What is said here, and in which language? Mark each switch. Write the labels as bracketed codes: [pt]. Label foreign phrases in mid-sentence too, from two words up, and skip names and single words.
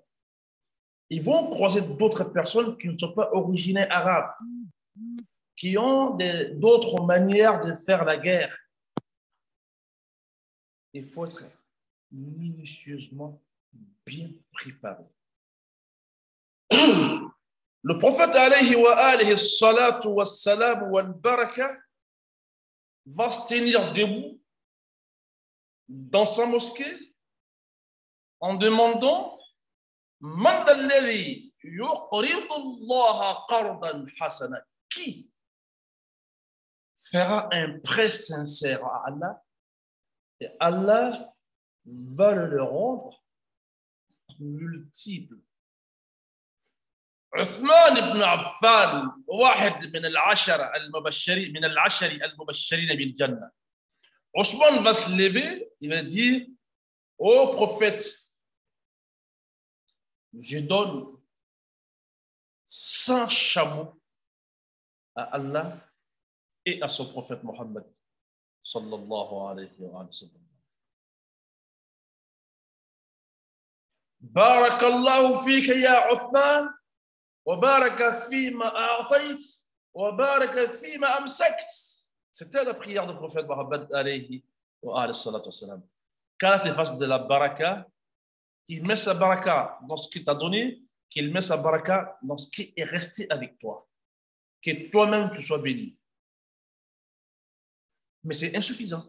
[fr] Ils vont croiser d'autres personnes qui ne sont pas originaires arabes, qui ont d'autres manières de faire la guerre. Il faut être minutieusement bien préparé. Le prophète [ar] عليه وآله الصلاة والسلام وبركة [fr] va se tenir debout dans sa mosquée en demandant [ar] من الذي يقرض الله قرضا حسنا, [fr] qui fera un prêt sincère à Allah et Allah va le rendre multiple. [ar] عثمان بن عفان واحد من العشرة المبشرين من العشر المبشرين بالجنة. [fr] Ousmane va se lever, il va dire ô prophète, je donne 100 chameaux à Allah et à son prophète Mohammed [ar] صلى الله عليه وسلم. بارك الله فيك يا عثمان وبارك فيما أعطيت وبارك فيما أمسكت. [fr] C'était la prière du prophète Mohammed [ar] عليه وسلم. [fr] Quand tu fasses de la baraka, qu'il met sa baraka dans ce qu'il t'a donné, qu'il met sa baraka dans ce qui est resté avec toi. Que toi-même tu sois béni. Mais c'est insuffisant.